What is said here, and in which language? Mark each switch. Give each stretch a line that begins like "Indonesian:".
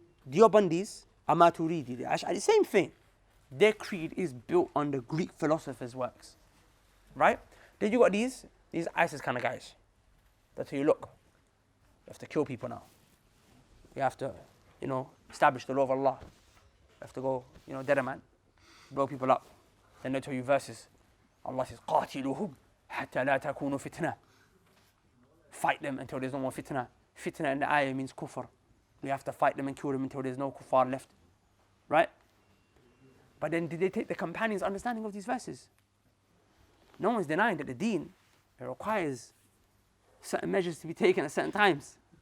English: Deobandis are Maturidi. The Ash'ari, same thing. Their creed is built on the Greek philosophers' works. Right? Then you got these ISIS kind of guys. That's how you look. You have to kill people now. You have to, establish the law of Allah. You have to go, dead a man, blow people up. Then they tell you verses. Allah says,
Arabic: قَاتِلُهُمْ حَتَّى لَا تَكُونُ فِتْنَةً.
English: Fight them until there's no more fitna. Fitna in the ayah means kufr. We have to fight them and kill them until there's no kuffar left. Right? But then did they take the companions' understanding of these verses? No one's denying that the deen It requires certain measures to be taken at certain times.